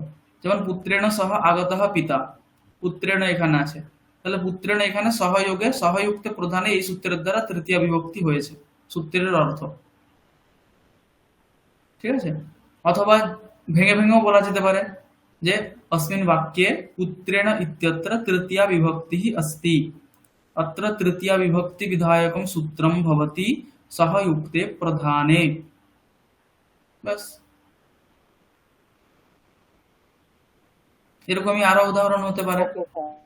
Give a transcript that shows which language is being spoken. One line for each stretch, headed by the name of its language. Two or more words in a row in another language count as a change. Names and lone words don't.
Bangla: যেমন
Sanskrit: পুত্রেণ সহ আগতঃ পিতা,
Bangla: পুত্রেণ এখানে আছে, তাহলে পুত্রেণ এখানে সহযোগে
Sanskrit: সহযুক্ত প্রধানে
Bangla: এই সূত্রের দ্বারা তৃতীয় বিভক্তি হয়েছে, সূত্রের অর্থ। ঠিক আছে, অথবা ভেঙে ভেঙেও বলা যেতে পারে যে
Sanskrit: अस्मिन् বাক্যে পুত্রেণ ইত্যত্র তৃতীয়া বিভক্তি अस्ति, अत्र तृतीया विभक्ति विधायकं सूत्रं भवति सहयुक्ते प्रधाने।
Bangla: ব্যাস, এরকমই আরো উদাহরণ হতে পারে।
English: okay sir.